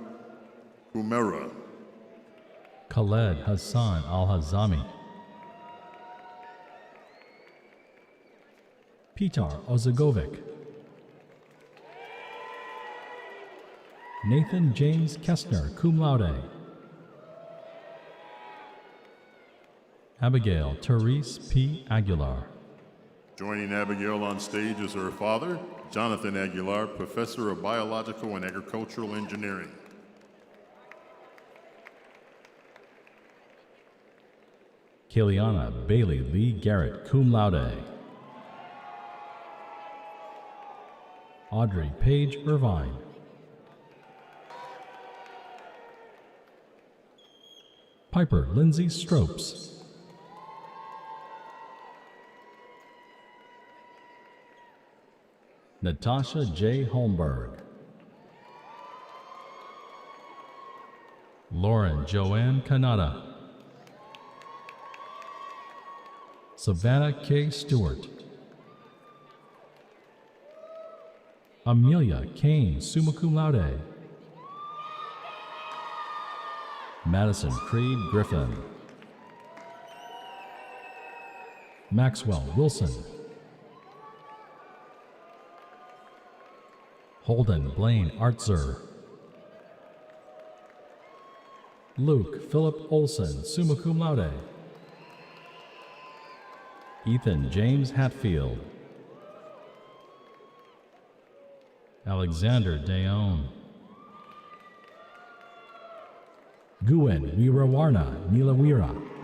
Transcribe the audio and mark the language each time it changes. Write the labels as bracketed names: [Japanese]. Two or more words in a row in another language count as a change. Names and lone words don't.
[English] Khaled Hassan Al-Hazami. Petar Ozagovic. Nathan James Kestner, [Latin] cum laude. [English] Abigail Therese P. Aguilar. Joining Abigail on stage is her father, Jonathan Aguilar, Professor of Biological and Agricultural Engineering. Kiliana Bailey Lee Garrett, [Latin] cum laude. [English] Audrey Paige Irvine. Piper Lindsay Stropes. Natasha J. Holmberg. Lauren Joanne Kanata. Savannah K. Stewart. Amelia Kane, [Latin] summa cum laude. [English] Madison Creed Griffin. Maxwell Wilson. Holden Blaine Artzer. Luke Philip Olson, [Latin] summa cum laude. [English] Ethan James Hatfield. Alexander Dayon. Guen Wirawarna Nilawira.